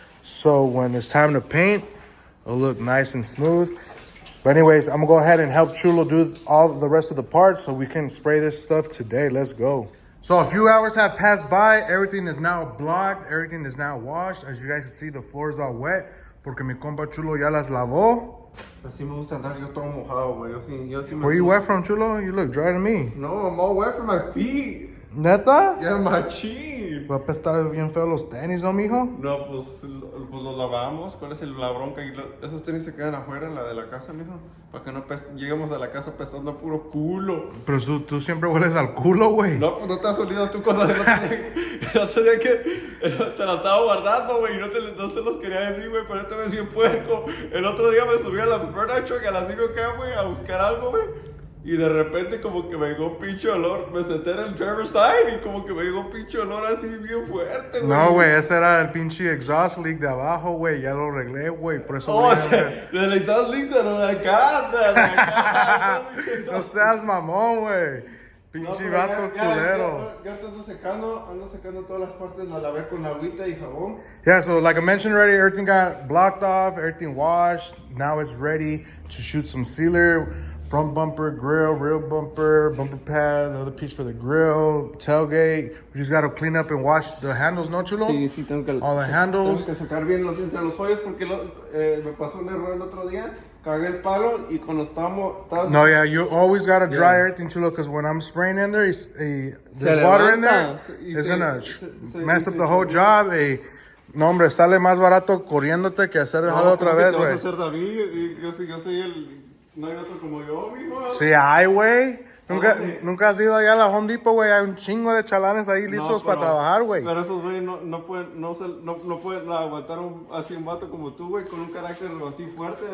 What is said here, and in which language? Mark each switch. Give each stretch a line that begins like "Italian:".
English: So when it's time to paint, it'll look nice and smooth. But anyways, I'm gonna go ahead and help Chulo do all the rest of the parts so we can spray this stuff today. Let's go. So a few hours have passed by. Everything is now blocked. Everything is now washed. As you guys can see, the floor is all wet
Spanish: porque mi compa Chulo ya las lavó. Así me gusta andar yo todo mojado, güey. Yo sí me
English: Where you wet from, Chulo? You look dry to me. No, I'm all wet from my feet.
Spanish: ¿Neta?
English: Yeah, machín.
Spanish: Va a apestar bien feo los tenis, ¿no, mijo? No, pues los lavamos. ¿Cuál es la bronca? Esos tenis se quedan afuera en la de la casa, mijo. Para que no lleguemos a la casa apestando a puro culo. Pero tú siempre hueles al culo, güey. No, pues no te has olido tú cuando el otro día que te la estaba guardando, güey. Y no se los quería decir, güey. Pero este me ves bien puerco. El otro día me subí a la burnout truck a las 5 acá, güey, a buscar algo, güey. Y de repente como que me llegó un pinche olor. Me senté en el driver's side y como que me llegó un pinche olor así bien fuerte, güey. No, güey, ese era el pinche exhaust leak de abajo, güey. Ya lo arreglé, güey. Por eso. Oh, o sea, del exhaust leak de lo de acá, de acá. No seas mamón, güey. Pinche vato culero. Ya te ando secando todas las partes, la lavé con agüita y jabón.
English: Yeah, so like I mentioned already, everything got blocked off, everything washed. Now it's ready to shoot some sealer. Front bumper, grill, rear bumper, bumper pad, the other piece for the grill, tailgate. We just gotta clean up and wash the handles,
Spanish: ¿no, chulo? Sí, tengo que...
English: All the handles.
Spanish: Tengo que sacar bien entre los hoyos porque me pasó un error el otro día. Cagué el palo y cuando estábamos...
English: No, yeah, you always gotta dry everything, chulo, because when I'm spraying in there, there's water in there, it's gonna mess up the whole job.
Spanish: No, hombre, sale más barato corriéndote que hacer dejarlo otra vez, güey. Vas a hacer David, yo soy el... No hay otro como yo, mijo. Sí hay, güey. Nunca has ido allá a la Home Depot, güey. Hay un chingo de chalanes ahí listos para trabajar, güey. Pero esos güeyes no pueden aguantar así un vato como tú, güey, con un carácter así fuerte.